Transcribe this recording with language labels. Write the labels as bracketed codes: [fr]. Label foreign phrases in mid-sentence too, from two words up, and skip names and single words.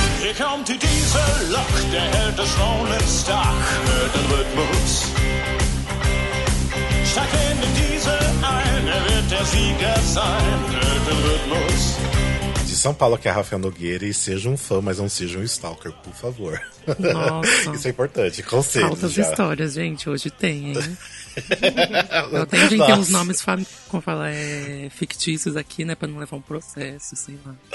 [de] Wir kommen zu dieser Lok, der hält das Rollen stark, hört den Rhythmus. Steig in den Diesel ein, wird der Sieger sein, hört den Rhythmus. [pt] De São Paulo, que é a Rafael Nogueira, e seja um fã, mas não seja um stalker, por favor. Nossa. Isso é importante, conselhos. Altas já. histórias, gente, hoje tem, hein? Eu tenho gente que tem uns nomes, como fala, fictícios aqui, né, pra não levar um processo, sei lá.